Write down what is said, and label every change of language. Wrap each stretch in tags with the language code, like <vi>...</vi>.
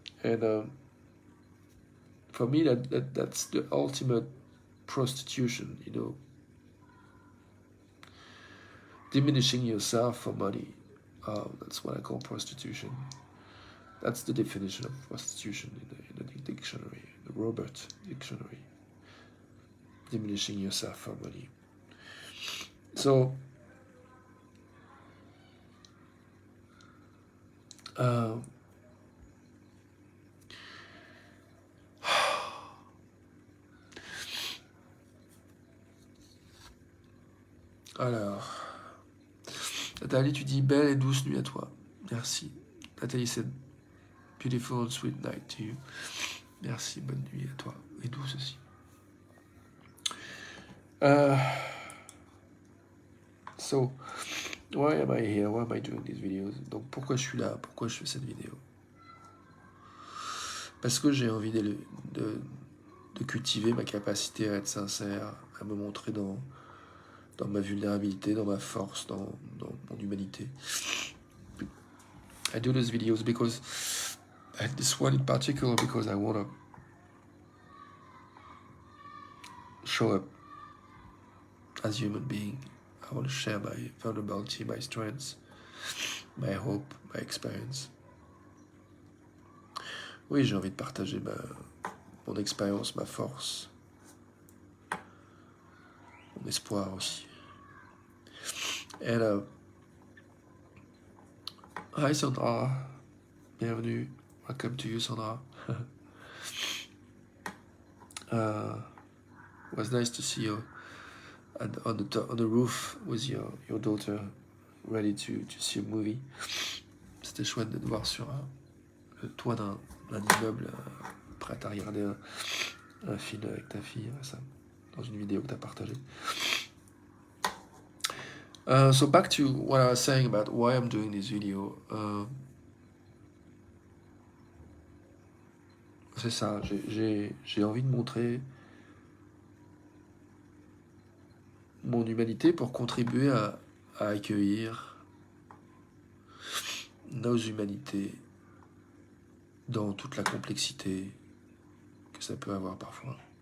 <en>And for me, that's the ultimate prostitution, diminishing yourself for money. That's what I call prostitution. That's the definition of prostitution in the dictionary, the Robert Dictionary. Diminishing yourself for money.</en> <fr>So, alors, Nathalie, tu dis belle et douce nuit à toi.</fr> <en>Merci. Nathalie, c'est beautiful and sweet night to you.</en> <fr>Merci, bonne nuit à toi. Et douce aussi.</fr> <en>So, why am I here? Why am I doing these videos?</en> <fr>Donc, pourquoi je suis là? Pourquoi je fais cette vidéo? Parce que j'ai envie de cultiver ma capacité à être sincère, à me montrer dans ma vulnérabilité, dans ma force, dans mon humanité.</fr> <en>I do those videos because, this one in particular, because I want to show up as a human being. I want to share my vulnerability, my strengths, my hope, my experience.</en> <fr>Oui, j'ai envie de partager mon expérience, ma force, mon espoir aussi.</fr> <en>And hi Sandra, bienvenue. Welcome to you, Sandra. It was nice to see you on the roof with your daughter, ready to see a movie.</en> <fr>C'était chouette de te voir sur le toit d'un immeuble, prête à regarder un film avec ta fille, ça, dans une vidéo que tu as partagée.</fr> <en>So back to what I was saying about why I'm doing this video.</en> <fr>C'est ça, j'ai envie de montrer mon humanité pour contribuer à accueillir nos humanités dans toute la complexité que ça peut avoir parfois.</fr>